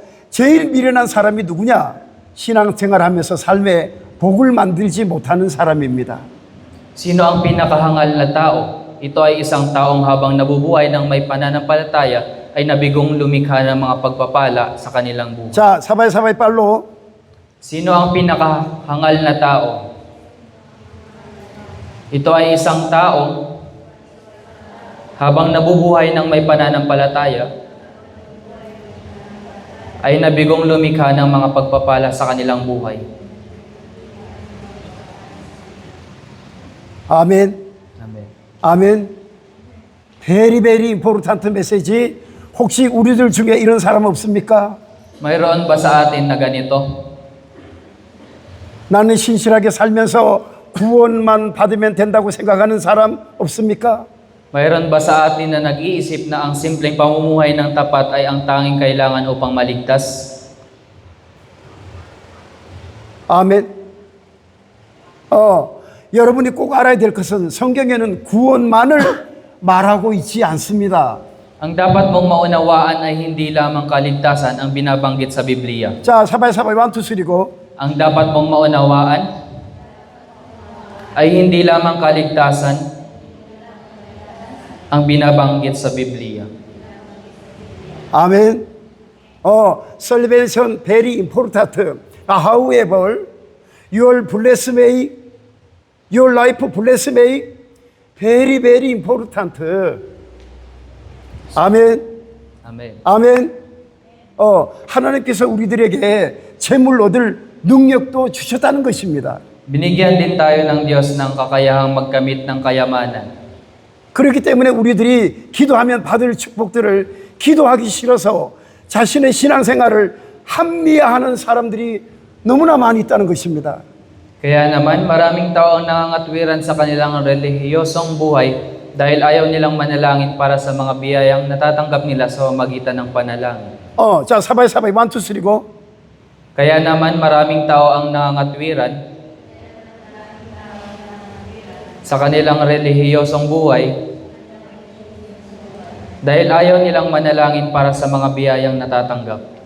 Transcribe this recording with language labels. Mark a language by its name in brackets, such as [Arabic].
[Korean] 제일 미련한 사람이 누구냐? 신앙생활 하면서 삶에 복을 만들지 못하는 사람입니다. [Filipino] Sino ang pinakahangal na tao? Ito ay isang taong habang nabubuhay ng may pananampalataya ay nabigong lumikha ng mga pagpapala sa kanilang buhay. [Korean] 자, 사바이 빨로. [Filipino] Sino ang pinakahangal na tao? Ito ay isang taong habang nabubuhay ng may pananampalataya ay nabigong lumikha ng mga pagpapala sa kanilang buhay. [Korean] 아멘. [English] Amen. [Korean] 아멘. [English] very important message. [Korean] 혹시 우리들 중에 이런 사람 없습니까? [Filipino] Mayroon ba sa atin na ganito? [Korean] 나는 신실하게 살면서 구원만 받으면 된다고 생각하는 사람 없습니까? [Filipino] Mayroon ba sa atin na nag-iisip na ang simpleng pamumuhay ng tapat ay ang tanging kailangan upang maligtas? [Korean] 아멘. 여러분이 꼭 알아야 될 것은 성경에는 구원만을 말하고 있지 않습니다. [Filipino] Ang dapat mong maunawaan ay hindi lamang kaligtasan ang binabanggit sa Biblia. [Korean] 자, 사바이 1, 2, 3 고. [Filipino] Ang dapat mong maunawaan ay hindi lamang kaligtasan ang binabanggit sa Biblia. [Korean] 아멘. [English] salvation very important. However, your bless may, your life bless may very important. [Korean] 아멘. [English] Amen. [Korean] 아멘. 하나님께서 우리들에게 재물 얻을 능력도 주셨다는 것입니다. [Filipino] Binigyan din tayo ng Diyos ng kakayahang magkamit ng kayamanan. [Korean] 그렇기 때문에 우리들이 기도하면 받을 축복들을 기도하기 싫어서 자신의 신앙생활을 합리화하는 사람들이 너무나 많이 있다는 것입니다. [Filipino] Kaya naman, maraming tao ang nangangatwiran sa kanilang relihiyosong buhay dahil ayaw nilang manalangin para sa mga biyayang natatanggap nila sa pamamagitan ng panalangin. 자, sabay-sabay 1, 2, 3 go. Kaya naman, maraming tao ang nangangatwiran sa kanilang relihiyosong buhay dahil ayaw nilang manalangin para sa mga biyayang natatanggap.